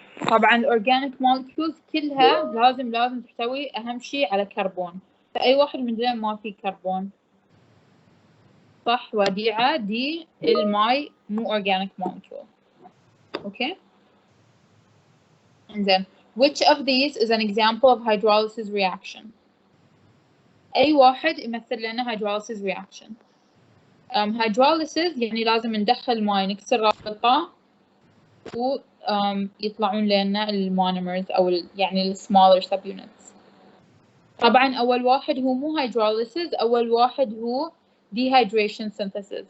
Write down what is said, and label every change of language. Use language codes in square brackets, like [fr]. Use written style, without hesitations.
[ar] طبعا الأورجانيك molecules كلها لازم تحتوي أهم شيء على كربون، فأي واحد من دلين ما في كربون. صح وديعة دي الماي مو organic molecule. أوكي إنزين [en] which of these is an example of hydrolysis reaction؟ [ar] أي واحد يمثل لنا [en] hydrolysis reaction. [ar] hydrolysis يعني لازم ندخل ماي نكسر رابطة ويطلعون لنا المونومرز أو يعني smaller subunits. طبعا أول واحد هو مو hydrolysis، أول واحد هو dehydration synthesis.